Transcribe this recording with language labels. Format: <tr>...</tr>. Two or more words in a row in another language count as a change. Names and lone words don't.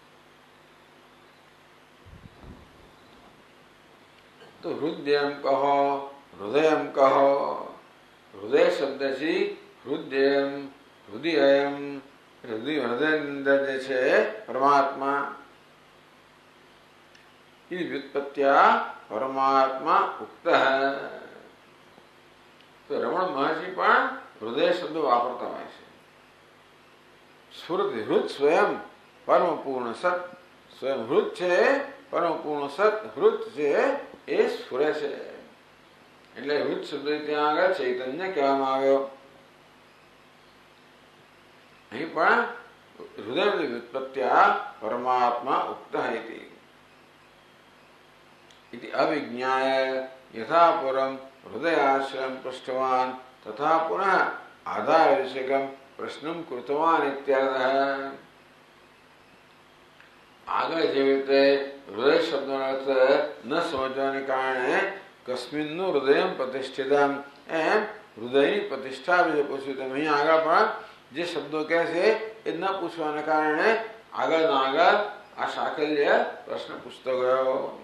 <gu>તો હૃદયમ કહો, હૃદયમ કહો. હૃદય શબ્દથી હૃદયમ હૃદયમ હૃદયની અંદર જે છે પરમાત્મા.</gu> <sa>इति व्युत्पत्त्या परमात्मा उक्त है।</sa> <gu>તો રમણ મહર્ષિ પણ હૃદય શબ્દ વાપરતા હોય છે।</gu> <sa>स्फुरति हृद स्वयं परम पूर्ण सत,</sa> <gu>સ્વયં હૃદ છે પરમ પૂર્ણ સત, હૃદ છે એ સ્ફુરે છે એટલે હૃદ શબ્દ ત્યાં આગળ ચૈતન્ય કહેવામાં આવ્યો। અહીં પણ</gu> <sa>हृदय व्युत्पत्त्या परमात्मा उक्त इति अविज्ञाय यथा पूर्वं हृदयाश्रयं पृष्ठवान् तथा पुनः आधारविषयकं प्रश्नं कृतवान् इत्यर्थः।</sa> <gu>આગળ જેવી રીતે હૃદય શબ્દનો અર્થ ન સમજવાને કારણે</gu> <sa>कस्मिन्नुं हृदयम प्रतिष्ठितम</sa> <gu>એમ હૃદયની પ્રતિષ્ઠા વિશે પૂછ્યું તેમ અહીં આગળ પણ જે શબ્દો કહે છે એ ન પૂછવાને કારણે આગળ આ સાકલ્ય પ્રશ્ન પૂછતો ગયો।</gu>